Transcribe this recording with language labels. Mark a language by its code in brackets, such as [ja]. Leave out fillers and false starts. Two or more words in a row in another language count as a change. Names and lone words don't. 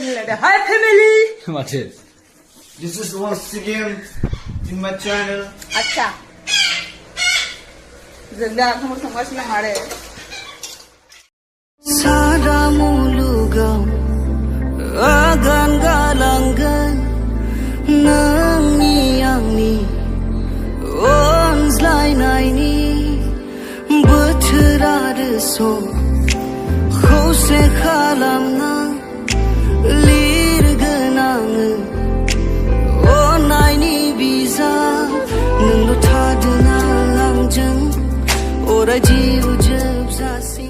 [en] Hi family. [brx] माथो [en] This is once again in my channel. [brx] आच्छा जों दा ओंखाम संगासिनो दं आरो सारा मुलुगाव आगान गालांगोन नोंनि आंनि अनज्लायनायनि बोथोर आरो सम खौसे खालामना लिरगोन आङो अननायनि बिजाब नोंल' थादोना आंजों अराय जिउ जोबजासिम